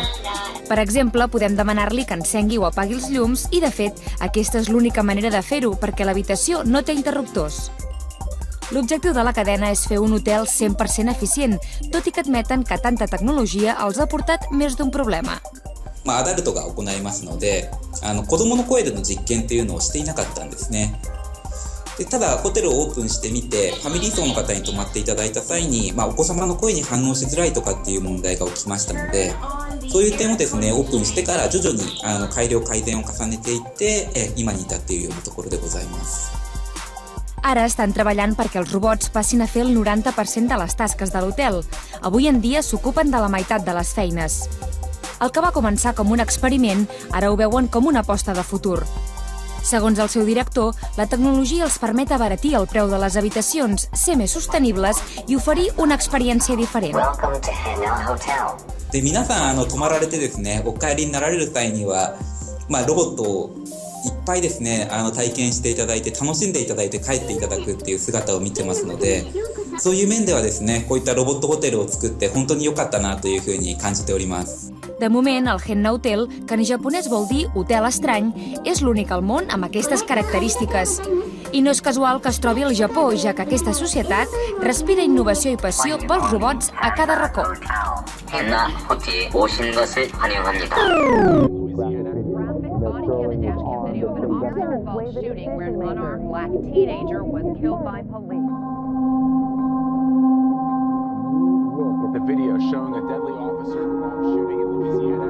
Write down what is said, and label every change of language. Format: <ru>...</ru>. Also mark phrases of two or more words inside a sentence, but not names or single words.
<ca>Per exemple, podem demanar-li que encengui o apagui els llums i, de fet, aquesta és l'única manera de fer-ho perquè l'habitació no té interruptors. L'objectiu de la cadena és fer un hotel 100% eficient, tot i que admeten que tanta tecnologia els ha portat més d'un problema.</ca> <ja>アダルトが行いますので、子供の声での実験っていうのをしていなかったんですね。でただホテルをオープンしてみてファミリー層の方に泊まっていただいた際に、お子様の声に反応しづらいとかっていう問題が起きましたので、そういう点をですねオープンしてから徐々に改善を重ねていって今に至っているようなところでございます。</ja> <ca>Ara estan treballant perquè els robots passin a fer el 90% de les tasques de l'hotel. Avui en dia s'ocupen de la meitat de les feines. El que va començar com un experiment, ara ho veuen com una aposta de futur. Segons el seu director, la tecnologia els permet abaratir el preu de les habitacions, ser més sostenibles i oferir una experiència diferent.</ca> <ja>で皆さん泊まられてですねお帰りになられる際には、ロボットをいっぱいですね体験していただいて楽しんでいただいて帰っていただくっていう姿を見てますので、そういう面ではですねこういったロボットホテルを作って本当に良かったなというふうに感じております。</ja> <ca>De moment, el Henna Hotel, que en japonès vol dir hotel estrany, és l'únic al món amb aquestes característiques. I no és casual que es trobi al Japó, ja que aquesta societat respira innovació i passió pels robots a cada racó.</ca> <ko>Henna Hotel 오신 것을 환영합니다.</ko> <en>The video showing a deadly officer involved shooting in Louisiana.</en>